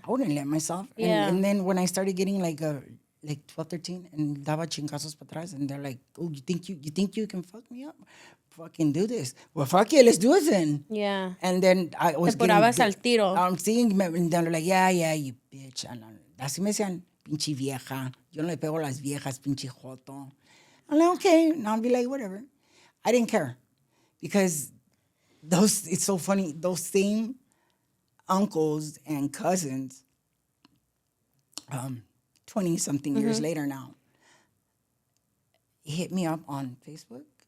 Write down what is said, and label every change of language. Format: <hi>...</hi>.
<en>I wouldn't let myself. Yeah, and then when I started getting like 12, 13, and</en> <es>daba chingazos para atrás,</es> <en>and they're like, "Oh, you think you can fuck me up? Fucking do this. Well, fuck it, let's do it then." Yeah. And then I was</en> <es>Te porabas al tiro.</es> <en>I'm seeing, and they're like, yeah, you bitch. And</en> <es>así me decían, pinche vieja. Yo no le pego a las viejas, pinche joto.</es> <en>I'm like, okay. And I'll be like, whatever. I didn't care. Because it's so funny, those same uncles and cousins, 20-something years later now, hit me up on Facebook.</en>